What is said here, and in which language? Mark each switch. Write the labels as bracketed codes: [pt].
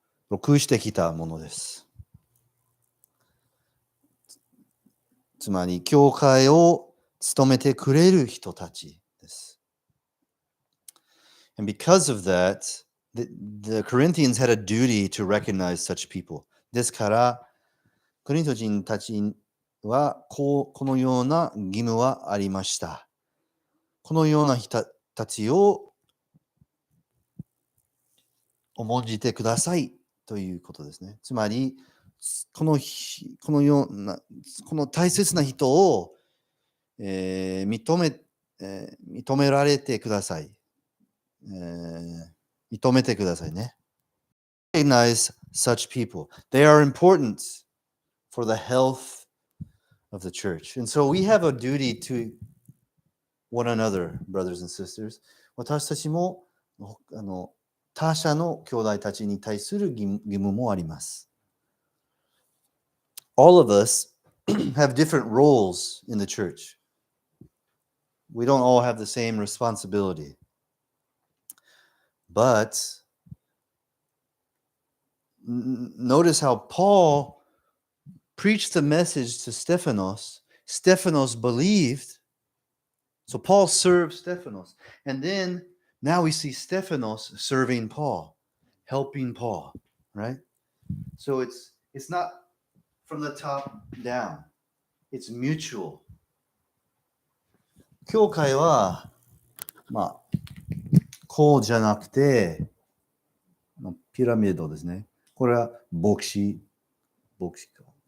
[ja] 属してきたものです。つまり、教会を務めてくれる人たちです。 [en] And because of that, the Corinthians had a duty to recognize such people. [ja] ですから、コリント人たちはこのような義務はありました。このような人たちを重んじてくださいということですね。つまり、このような、この大切な人を、認められてください。認めてくださいね。 [en] Recognize such people. They are important for the health of the church. And so we have a duty to one another, brothers and sisters. [ja] 私たちも他者の兄弟たちに対する義務もあります。 [en] All of us have different roles in the church. We don't all have the same responsibility. But notice how Paul preached the message to Stephanos. Stephanos believed. So Paul served Stephanos. And then now we see Stephanos serving Paul, helping Paul, right? So it's not from the top down. It's mutual. [ja] 教会は、こうじゃなくて、ピラミッドですね。これは牧師か。